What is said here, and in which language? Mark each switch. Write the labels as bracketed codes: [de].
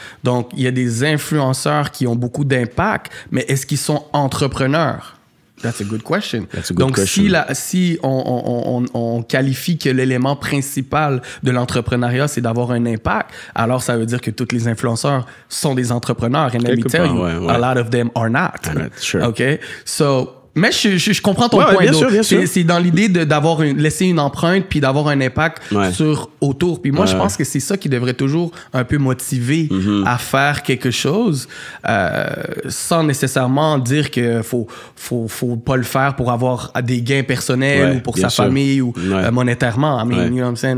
[fr] Donc, il y a des influenceurs qui ont beaucoup d'impact, mais est-ce qu'ils sont entrepreneurs? [en] That's a good question. [fr] Donc, si on qualifie que l'élément principal de l'entrepreneuriat, c'est d'avoir un impact, alors ça veut dire que tous les influenceurs sont des entrepreneurs. [en] And let me tell you, a lot of them are not. Sure. [fr] OK? So, mais je comprends ton point. Bien sûr. C'est dans l'idée d'avoir laisser une empreinte puis d'avoir un impact sur autour. Puis moi, je pense que c'est ça qui devrait toujours un peu motiver à faire quelque chose, sans nécessairement dire que faut pas le faire pour avoir des gains personnels ou pour sa famille ou monétairement. [en] I mean, you know what I'm saying?